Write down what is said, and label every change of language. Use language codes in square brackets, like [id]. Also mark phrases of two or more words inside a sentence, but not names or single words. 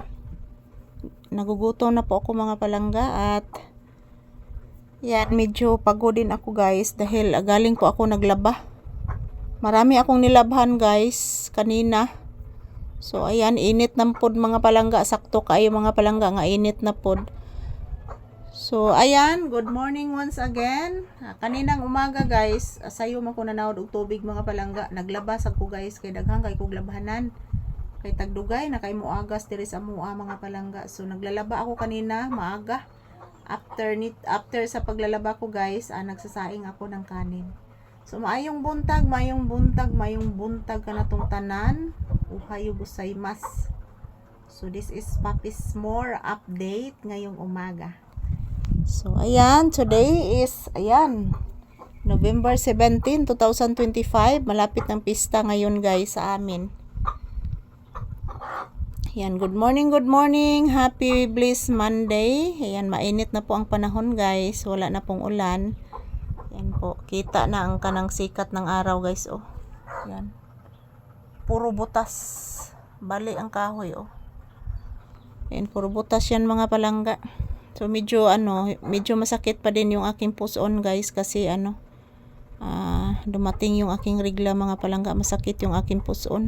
[tl] Nagugutom na po ako mga palangga at yan, medyo pagod din ako guys dahil galing po ako naglaba. Marami akong nilabhan guys kanina. [ceb] So ayan, init na pod mga palangga, sakto kayo mga palangga nga init na pod. [en] So ayan, good morning once again. [tl] Kaninang umaga guys, [ceb] sayo man ko nanawod og tubig mga palangga. [tl] Naglabas ako [ceb] guys kay daghang kay kog labhanan. Kay tagdugay na kay muagas diri sa mua mga palangga. [tl] So naglalaba ako kanina maaga. After sa paglalaba ko guys, nagsasaing ako ng kanin. [ceb] So maayong buntag kanatong tanan. [ja] おはようございます. [en] So this is Papi's More update [tl] ngayong umaga. [en] So ayan, today is November 17, 2025. [tl] Malapit ng pista ngayon guys sa amin. Ayan, [en] good morning. Happy blessed Monday. [tl] Ayan, mainit na po ang panahon guys. Wala na pong ulan. Ayan po, kita na ang kanang sikat ng araw guys, oh. Ayan. Puro butas. Bali ang kahoy, oh. Ayan, puro butas yan mga palangga. So medyo masakit pa din yung aking puson guys kasi dumating yung aking regla mga palangga, masakit yung aking puson.